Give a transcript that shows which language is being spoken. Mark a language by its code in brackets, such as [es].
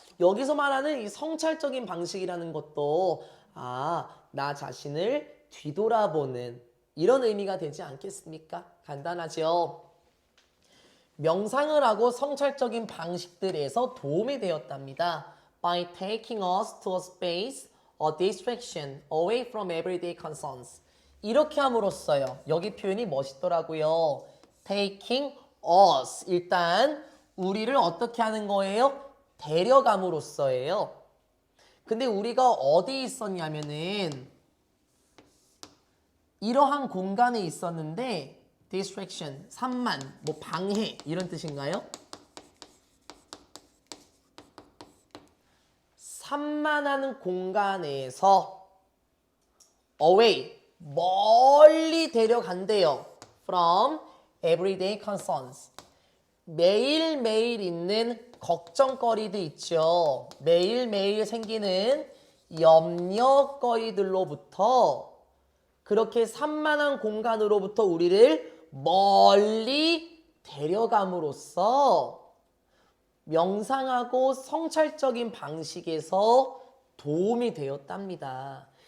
[ko] 여기서 말하는 이 성찰적인 방식이라는 것도 나 자신을 뒤돌아보는 이런 의미가 되지 않겠습니까? 간단하죠? 명상을 하고 성찰적인 방식들에서 도움이 되었답니다. [en] By taking us to a space, a distraction away from everyday concerns. [ko] 이렇게 함으로써요. 여기 표현이 멋있더라고요. [en] Taking us. [ko] 일단 우리를 어떻게 하는 거예요? 데려감으로써예요. 근데 우리가 어디 있었냐면은 이러한 공간에 있었는데 distraction, 산만, 뭐 방해 이런 뜻인가요? 산만하는 공간에서 away, 멀리 데려간대요. [en] from everyday concerns. [ko] 매일매일 있는 걱정거리도 있죠. 매일매일 생기는 염려거리들로부터 그렇게 산만한 공간으로부터 우리를 멀리 데려감으로써 명상하고 성찰적인 방식에서 도움이 되었답니다.